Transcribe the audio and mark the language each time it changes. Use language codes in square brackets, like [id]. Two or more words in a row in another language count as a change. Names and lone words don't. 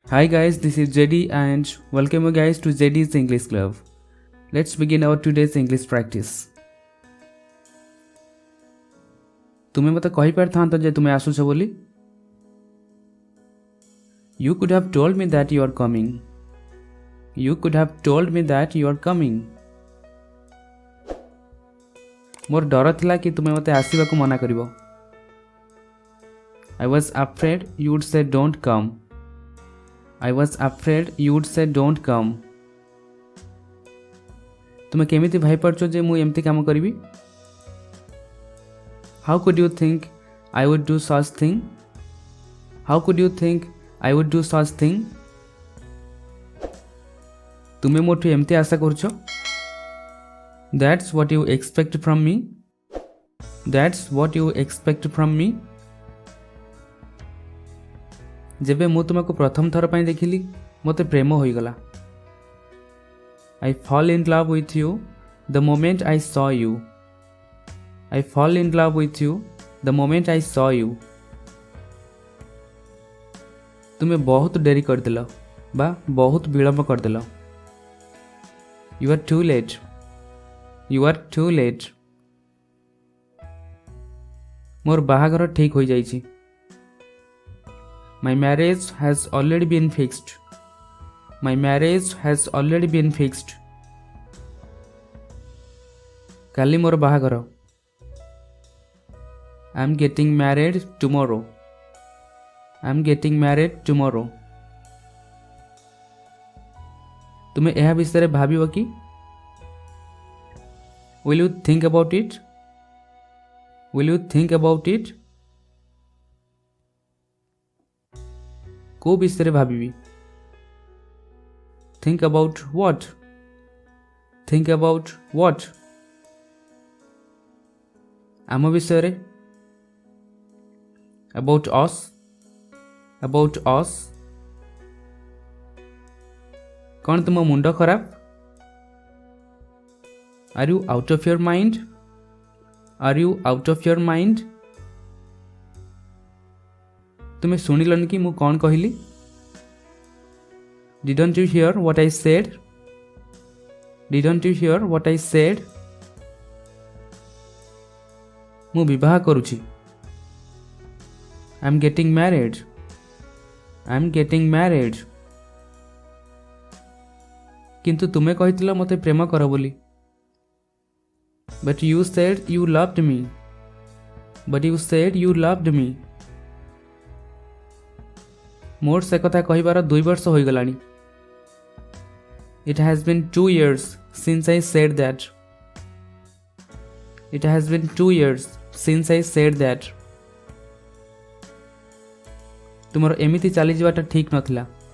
[en] Hi guys, this is JD and welcome you guys to JD's English Club. Let's begin our today's English practice. [or] ତୁମେ ମତେ କହି ପାରିଥାନ୍ତ ଯେ ତୁମେ ଆସୁଛ ବୋଲି. [en] You could have told me that you are coming. You could have told me that you are coming. [or] ମୋର ଡର ଥିଲା କି ତୁମେ ମତେ ଆସିବା କୁ ମନା କରିବ. [en] I was afraid you would say don't come. I was afraid you would say don't come. [or] ତୁମେ କେମିତି ଭାବି ପାରୁଛ ଯେ ମୁଁ ଏମିତି କାମ କରିବି? [en] How could you think I would do such thing? How could you think I would do such thing? [or] ତୁମେ ମୋଠୁ ଏମିତି ଆଶା କରୁଛ? [en] That's what you expect from me? That's what you expect from me? [or] ଯେବେ ମୁଁ ତୁମକୁ ପ୍ରଥମ ଥର ପାଇଁ ଦେଖିଲି ମତେ ପ୍ରେମ ହୋଇ ଗଲା. [en] I fall in love with you the moment I saw you. I fall in love with you the moment I saw you. [or] ତୁମେ ବହୁତ ଡେରି କରି ଦେଲ ବା ବହୁତ ବିଳମ୍ବ କରି ଦେଲ. [en] You are too late. You are too late. [or] ମୋର ବାହାଘର ଠିକ୍ ହୋଇ ଯାଇଛି. [en] My marriage has already been fixed. My marriage has already been fixed. [or] କାଲି ମୋର ବାହାଘର. [en] I'm getting married tomorrow. I'm getting married tomorrow. [or] ତୁମେ ଏହା ବିଷୟ ଭାବିବ କି? [en] Will you think about it? Will you think about it? [or] କେଉଁ ବିଷୟ ଭାବିବି? [en] Think about what? Think about what? [or] ଆମ ବିଷୟ ରେ? [en] About us? About us? [or] କଣ ତୁମ ମୁଣ୍ଡ ଖରାପ? [en] Are you out of your mind? Are you out of your mind? [or] ତୁମେ ଶୁଣିଲ ନି କି ମୁଁ କଣ କହିଲି? [en] Didn't you hear what I said? Didn't you hear what I said? [or] ମୁଁ ବିବାହ କରୁଛି. [en] I'm getting married. I'm getting married. [or] କିନ୍ତୁ ତୁମେ କହିଥିଲ ମତେ ପ୍ରେମ କର ବୋଲି. [en] But you said you loved me. But you said you loved me. [or] ମୋର ସେ କଥା କହିବାର 2 ବର୍ଷ ହୋଇ ଗଲାଣି. [en] It has been 2 years since I said that. It has been 2 years since I said that. [or] ତୁମର ଏମିତି ଚାଲି ଯିବାଟା ଠିକ୍ ନଥିଲା.